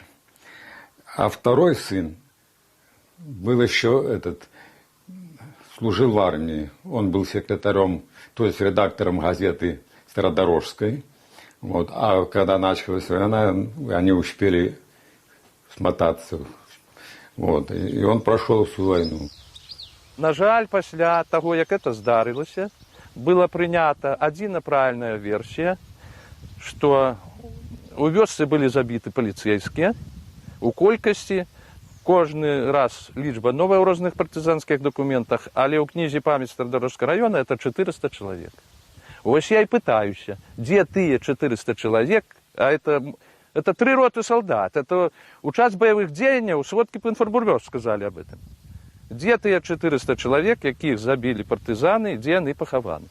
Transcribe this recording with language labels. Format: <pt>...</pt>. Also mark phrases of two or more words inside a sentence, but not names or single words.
<ru>А второй сын был еще служил в армии. Он был секретарем, то есть редактором газеты Стародорожской. Вот. А когда началась война, они успели смотаться. Вот. И он прошел всю войну.</ru> <be>На жаль, пасля таго, як это здарылася, была прынята адзіна правільная версія, што у вёсцы былі забіты паліцэйскія, у колькасці, кожны раз лічба новая ў розных партызанскіх дакументах, але ў кнізе памяць Стародорожскага района это 400 чалавек. Вось я і пытаюся, дзе тыя 400 чалавек,</be> <ru>а это 3 роты солдат,</ru> <be>это у час баявых дзеянняў сводкі по Інформбюро сказалі</be> <ru>об этом.</ru> <be>Дзе тыя 400 чалавек, якіх забілі партызаны, дзе яны пахаваны?</be>